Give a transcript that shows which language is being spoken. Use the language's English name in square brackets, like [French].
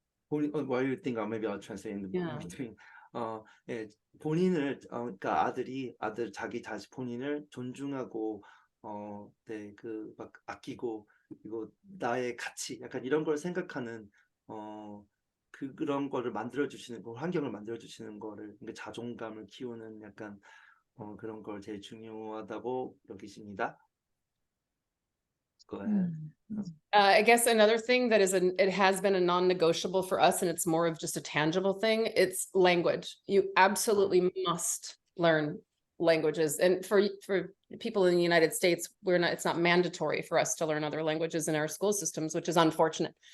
[English] while you think, maybe I'll translate in Yeah. between. [Korean] 예, 본인을, 그러니까 아들 자기 자신 본인을 존중하고, 네, 그 막 아끼고, 그리고 나의 가치, 약간 이런 걸 생각하는, 그런 거를 만들어주시는 거, 환경을 만들어주시는 거를, 그러니까 자존감을 키우는 약간, 그런 걸 제일 중요하다고 여기십니다. [English] Go ahead. I guess another thing that it has been a non-negotiable for us, and it's more of just a tangible thing, it's language. You absolutely must learn languages. And for people in the United States, it's not mandatory for us to learn other languages in our school systems, which is unfortunate.